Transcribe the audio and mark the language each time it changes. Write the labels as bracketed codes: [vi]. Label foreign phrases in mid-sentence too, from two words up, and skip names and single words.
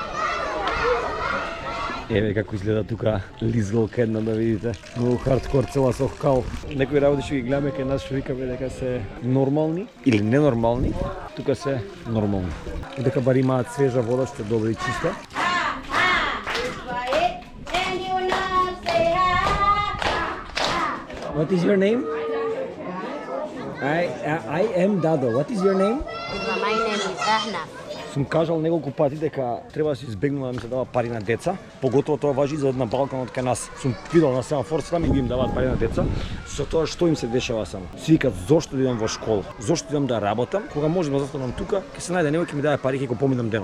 [mk] Еве како изгледа тука лизгалка една, да видите. Многу хардкор, цела со кал. Некои работи што ги гледаме кај нас што викаме дека се нормални или ненормални, тука се нормални. И дека бар имаат свежа вода што е добра и чиста. [en] What is your name? I am Dado. What is your name? My name is Ahna. [mk] Сум кажал неколку пати дека треба да се избегнува да ми се дава пари на деца, поготово тоа важи за на Балканот кај нас. Сум видел на семафор сам и ги им даваат пари на деца, со тоа што им се дешава само. Си викаат зошто да идам во школа, зошто идам да работам, кога можам да застанам тука, ќе се најде некој ќе ми даде пари ќе го поминам денот.